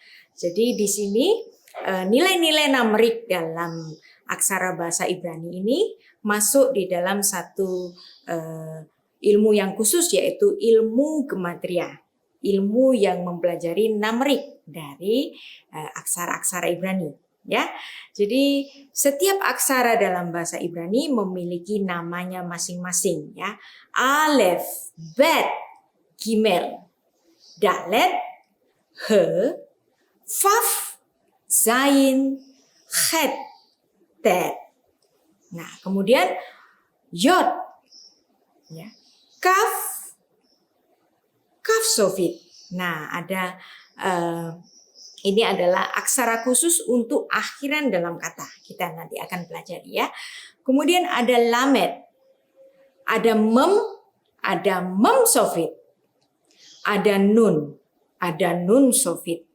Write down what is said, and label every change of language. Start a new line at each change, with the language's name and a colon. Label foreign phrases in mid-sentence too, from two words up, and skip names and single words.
Indonesian: Jadi di sini nilai-nilai numerik dalam aksara bahasa Ibrani ini masuk di dalam satu ilmu yang khusus, yaitu ilmu gematria. Ilmu yang mempelajari numerik dari aksara-aksara Ibrani, ya. Jadi setiap aksara dalam bahasa Ibrani memiliki namanya masing-masing, ya. Alef, bet, gimel, dalet, he, faf, zain, chet, tet. Nah, kemudian yod, ya, kaf, kaf sofit. Nah, ada ini adalah aksara khusus untuk akhiran dalam kata. Kita nanti akan pelajari, ya. Kemudian ada lamet, ada mem sofit, ada nun sofit.